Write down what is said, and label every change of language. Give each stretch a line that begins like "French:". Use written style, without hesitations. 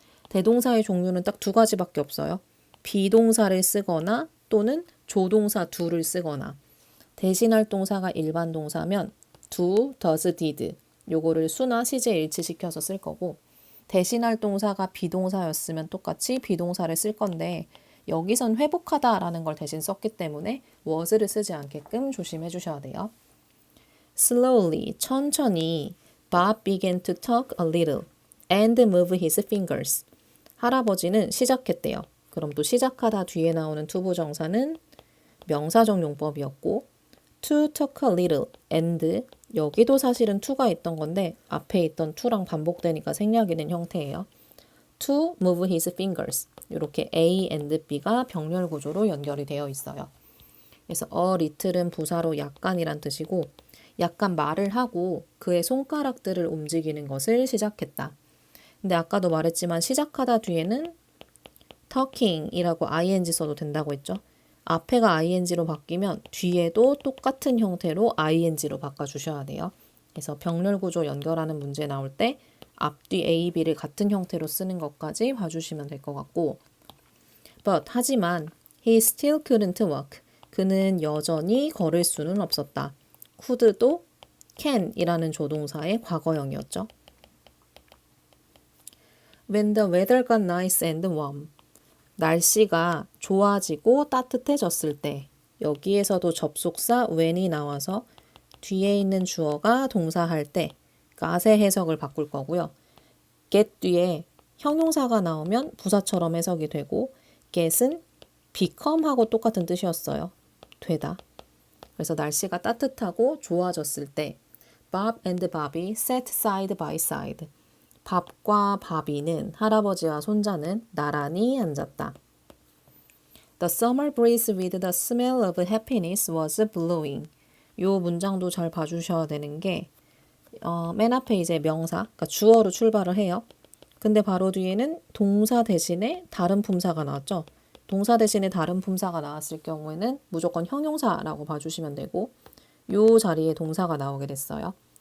Korean: 대동사의 종류는 딱 두 가지밖에 없어요. 비동사를 쓰거나 또는 조동사 do를 쓰거나 대신할 동사가 일반 동사면 do, does, did 요거를 수나 시제 일치시켜서 쓸 거고 대신할 동사가 비동사였으면 똑같이 비동사를 쓸 건데 여기선 회복하다라는 걸 대신 썼기 때문에 was를 쓰지 않게끔 조심해 주셔야 돼요.
English: Slowly,
Korean: 천천히
English: Bob began to talk a little and move his fingers.
Korean: 할아버지는 시작했대요. 그럼 또 시작하다 뒤에 나오는 투부정사는 명사적 용법이었고
English: to talk a little and
Korean: 여기도 사실은 to가 있던 건데 앞에 있던 to랑 반복되니까 생략이 된 형태예요.
English: to move his fingers
Korean: 이렇게 A and B가 병렬 구조로 연결이 되어 있어요. 그래서 a little은 부사로 약간이란 뜻이고 약간 말을 하고 그의 손가락들을 움직이는 것을 시작했다. 근데 아까도 말했지만 시작하다 뒤에는 talking이라고 ing 써도 된다고 했죠. 앞에가 ing로 바뀌면 뒤에도 똑같은 형태로 ing로 바꿔주셔야 돼요. 그래서 병렬 구조 연결하는 문제 나올 때 앞뒤 A, B를 같은 형태로 쓰는 것까지 봐주시면 될 것 같고 하지만
English: he still couldn't walk.
Korean: 그는 여전히 걸을 수는 없었다. could도 can이라는 조동사의 과거형이었죠.
English: When the weather got nice and warm.
Korean: 날씨가 좋아지고 따뜻해졌을 때 여기에서도 접속사 when이 나와서 뒤에 있는 주어가 동사할 때 got의 해석을 바꿀 거고요. get 뒤에 형용사가 나오면 부사처럼 해석이 되고 get은 become하고 똑같은 뜻이었어요. 되다. 그래서 날씨가 따뜻하고 좋아졌을 때
English: Bob and Bobby sat side by side.
Korean: 밥과 바비는 할아버지와 손자는 나란히 앉았다.
English: The summer breeze with the smell of happiness was blowing.
Korean: 요 문장도 잘 봐주셔야 되는 게 맨 앞에 이제 명사, 그러니까 주어로 출발을 해요. 근데 바로 뒤에는 동사 대신에 다른 품사가 나왔죠. 동사 대신에 다른 품사가 나왔을 경우에는 무조건 형용사라고 봐주시면 되고 요 자리에 동사가 나오게 됐어요.